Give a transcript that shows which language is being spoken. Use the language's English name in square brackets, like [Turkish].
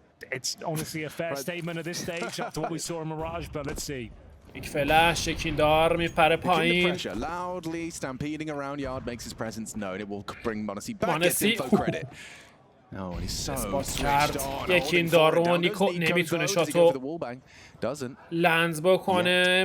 [English] It's honestly a fair statement at this stage after what we saw in Mirage, but let's see. [Persian] یک فلش یکیندار میپره پایین. [English] Loudly stampeding around yard makes his presence known. It will bring Monesi back. Gets info credit. [Persian] اثبات کرد یکی این دار رو نیکو نمیتونه شاتو لنز بکنه.